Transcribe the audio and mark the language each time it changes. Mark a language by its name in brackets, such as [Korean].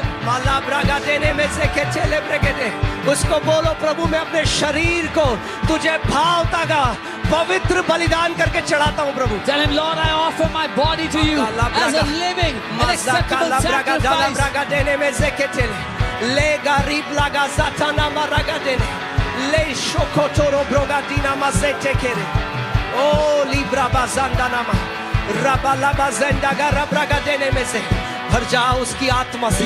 [Hindi] माला Braga देने में से के चले ब्रगेदे. उसको बोलो प्रभु मैं अपने शरीर को तुझे भावता का पवित्र बलिदान करके चढ़ाता हूँ प्रभु. [English] Tell him, Lord, I offer my body to you as a living and acceptable sacrifice. ब्रागा देने में से के चले ले गरीब लगा साताना मरागा देने ले शोकोटोरो ब्रोगा दीना मसे टेकेरे. ओ लिब्रा बाजांदा नामा रबाला बाजेंडा गा रब्रागा देने में से [Hindi] भर जाओ उसकी आत्मा से.